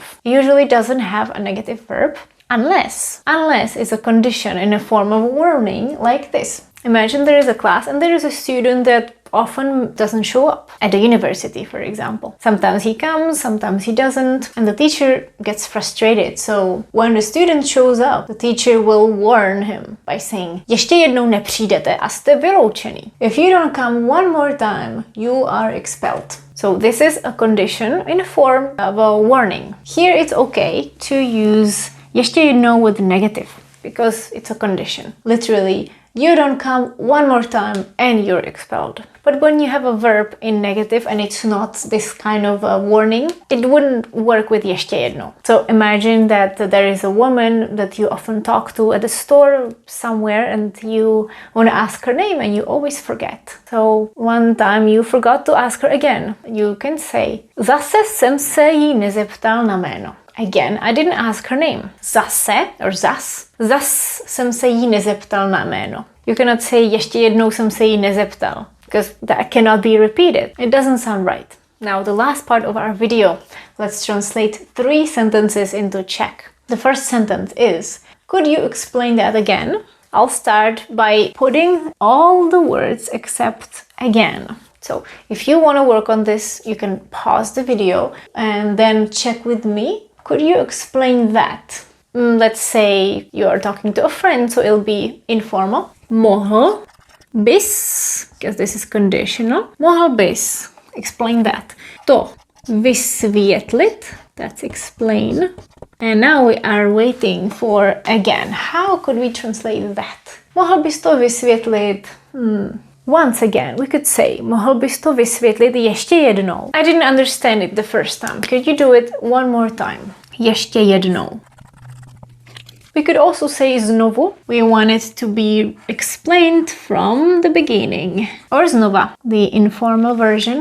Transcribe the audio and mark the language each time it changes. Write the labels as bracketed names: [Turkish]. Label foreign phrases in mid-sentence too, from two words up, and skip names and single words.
[English] Usually doesn't have a negative verb unless it's a condition in a form of warning like this. Imagine there is a class and there is a student that often doesn't show up at the university, for example. Sometimes he comes, sometimes he doesn't, and the teacher gets frustrated. So when the student shows up, the teacher will warn him by saying, [Czech] ještě jednou nepřijdete a jste vyloučený. [English] If you don't come one more time, you are expelled. So this is a condition in a form of a warning. Here it's okay to use [Czech] ještě jednou [English] with negative because it's a condition. Literally, you don't come one more time and you're expelled. But when you have a verb in negative and it's not this kind of a warning, it wouldn't work with [Czech] ještě jednou. [English] So imagine that there is a woman that you often talk to at a store somewhere and you want to ask her name and you always forget. So one time you forgot to ask her again. You can say, [Czech] zase jsem se jí nezeptal na jméno. [English] Again, I didn't ask her name. [Czech] Zase or zas. Zas jsem se jí nezeptal na jméno. [English] You cannot say [Czech] ještě jednou jsem se jí nezeptal [English] because that cannot be repeated. It doesn't sound right. Now the last part of our video. Let's translate 3 sentences into Czech. The first sentence is, could you explain that again? I'll start by putting all the words except again. So if you want to work on this, you can pause the video and then check with me. Could you explain that? Let's say you are talking to a friend, so it'll be informal. [Czech] Mohl bys, [English] because this is conditional. [Czech] Mohl bys, [English] explain that. [Czech] To vysvětlit, [English] that's explain. And now we are waiting for again. How could we translate that? [Czech] Mohl bys to vysvětlit? [English] Once again, we could say, [Czech] mohl bys to vysvětlit ještě jednou. [English] I didn't understand it the first time. Could you do it one more time? [Czech] Ještě jednou. [English] We could also say znovu. We want it to be explained from the beginning. Or znova, the informal version.